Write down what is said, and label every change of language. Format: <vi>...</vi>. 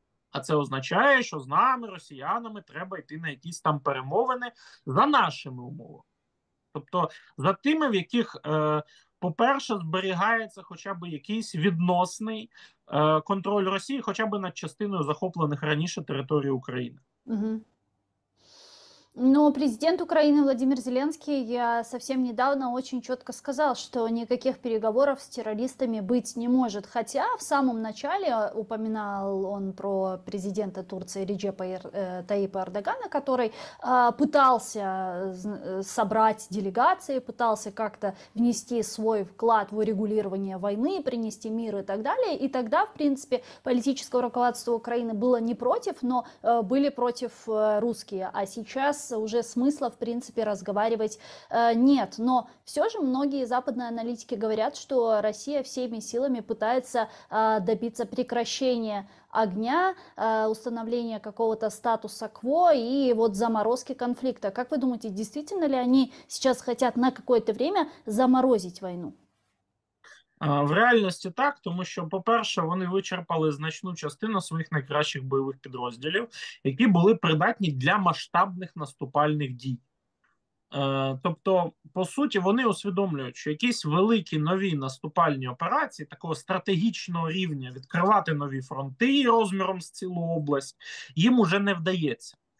<uk>А це означає, що з нами, росіянами, треба йти на якісь там перемовини за нашими умовами. Тобто за тими, в яких, по-перше, зберігається хоча б якийсь відносний контроль Росії, хоча б над частиною захоплених раніше територій України. Угу.</uk> <ru>Но президент Украины Владимир Зеленский совсем недавно очень четко сказал, что никаких переговоров с террористами быть не может. Хотя в самом начале упоминал он про президента Турции Реджепа Таyyипа Эрдогана, который пытался собрать делегации, пытался как-то внести свой вклад в урегулирование войны, принести мир и так далее. И тогда, в принципе, политическое руководство Украины было не против, но были против русские. А сейчас уже смысла, в принципе, разговаривать нет. Но все же многие западные аналитики говорят, что Россия всеми силами пытается добиться прекращения огня, установления какого-то статуса кво и вот заморозки конфликта. Как вы думаете, действительно ли они сейчас хотят на какое-то время заморозить войну?</ru> <uk>В реальності так, тому що, по-перше, вони вичерпали значну частину своїх найкращих бойових підрозділів, які були придатні для масштабних наступальних дій. Тобто, по суті, вони усвідомлюють, що якісь великі нові наступальні операції такого стратегічного рівня, відкривати нові фронти розміром з цілу область, їм уже не вдається.</uk>